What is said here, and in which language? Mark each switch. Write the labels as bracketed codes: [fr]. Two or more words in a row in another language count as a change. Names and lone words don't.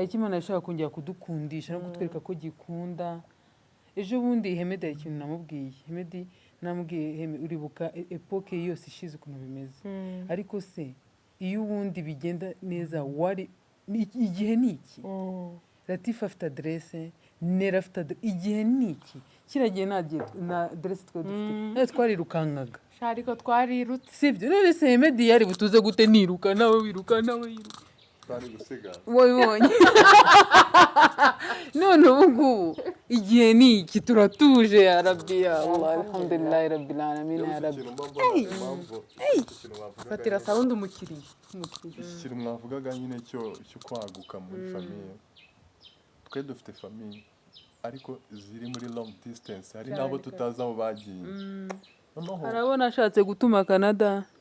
[rw] icyo Imana yashakaga kongera kudukundisha no kutwereka ko gikunda ejo bundi Hemedi hari ikintu namubwiye Heme uribuka epoke yose ishize ukuntu bimeze ariko se iyo ubundi bigenda neza wari igihe ni iki Latifa afite adresse Nera afite igihe ni iki kiragiye na adresse twari dufite twarirukankaga ariko twarirutse sibyo none se Hemedi yari butuze gute niruka nawe wiruka twari gusiga wabibonye none ubu ngubu igihe ni iki turatuje [ar] يا رب يا الله الحمد لله رب العالمين يا رب [rw] fatira sound umukiriya ikintu mwavugaga nyine cyo kwaguka muri famiye twe dufite famiye ariko ziri muri [en] long distance [rw] hari nabo tutazi aho bagiye arabona ashatse gutuma Canada